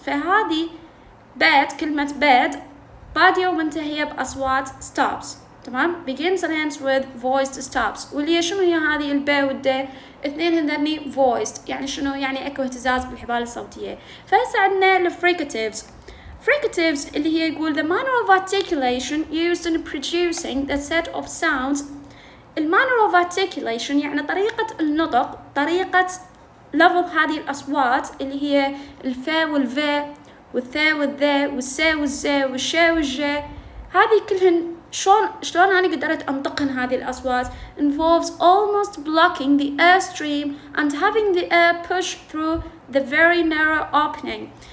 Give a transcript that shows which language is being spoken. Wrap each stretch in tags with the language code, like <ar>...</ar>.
<ar>فهذه كلمة bed بادية ومنتهية بأصوات stops. تمام،</ar> <en>begins and ends with voiced stops،</en> <ar>واللي شنو هي هذه الب والد؟ اثنين هذني voiced، يعني شنو؟ يعني اكو اهتزاز بالحبال الصوتية. فهسه عندنا الفريكاتيفز. اللي هي يقول</ar> <en>the manner of articulation used in producing the set of sounds. manner of articulation</en> <ar>يعني طريقة النطق، طريقة لفظ هذه الأصوات اللي هي الفا والفا والثا والذا والسا والزا والشا والجا. هذه كلهن شلون أنا قدرت أنطقهن هذه الأصوات</ar> <en>involves almost blocking the airstream and having the air push through the very narrow opening.</en>